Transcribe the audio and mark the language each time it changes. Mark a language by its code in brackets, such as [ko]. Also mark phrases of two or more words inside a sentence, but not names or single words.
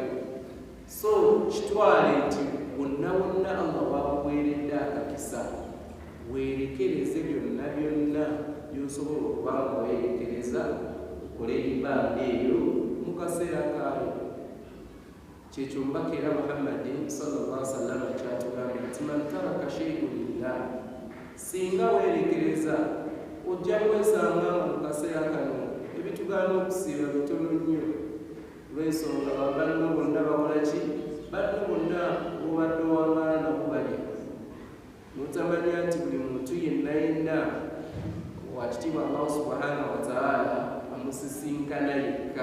[lg] So kitwale nti wonna Allah wakuweeredde akakisa, weerekereze byonna by'osobola okuba nga weerekereza, okole ibaada eyo mu kaseera kaayo. Kyekyo omubaka era Muhammadi [ar] صلى الله عليه وسلم [lg] kyatugambye nti [ar] من ترك شيئًا لله, [lg] singa weerekereza ojja kwesanga mu kaseera kano ebitugaana okusiiba bitono nnyo. Lw'ensonga banno bonna bakola ki? Banno bonna obadde owangaala nabo bali. Notamanya nti buli muntu yenna wakitiibwa [ar] الله سبحانه وتعالى [lg] amusisinkana yekka.